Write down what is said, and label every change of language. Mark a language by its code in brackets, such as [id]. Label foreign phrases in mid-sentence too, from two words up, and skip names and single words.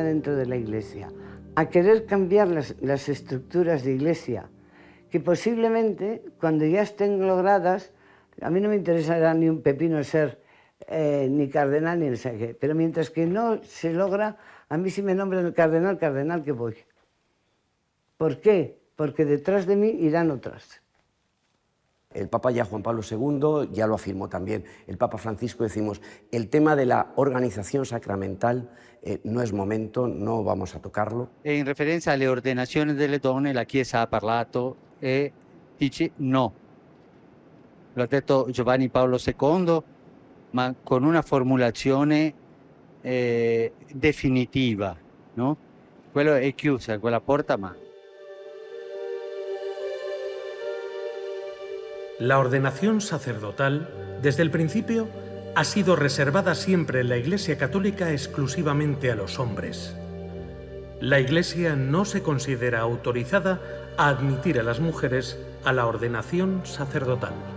[es] dentro de la iglesia, a querer cambiar las estructuras de iglesia, que posiblemente cuando ya estén logradas, a mí no me interesará ni un pepino ser ni cardenal ni no sé qué, pero mientras que no se logra, a mí si me nombran el cardenal que voy. ¿Por qué? Porque detrás de mí irán otras. El Papa ya Juan Pablo II ya lo afirmó también. El Papa Francisco, decimos, el tema de la organización sacramental no es momento, no vamos a tocarlo. [it] In referenza alle ordenazioni delle donne, la Chiesa ha parlato e dice no. Lo ha detto Giovanni Paolo II, ma con una formulazione definitiva, no? Quello è chiusa, quella porta, ma... [es] La ordenación sacerdotal, desde el principio, ha sido reservada siempre en la Iglesia Católica exclusivamente a los hombres. La Iglesia no se considera autorizada a admitir a las mujeres a la ordenación sacerdotal.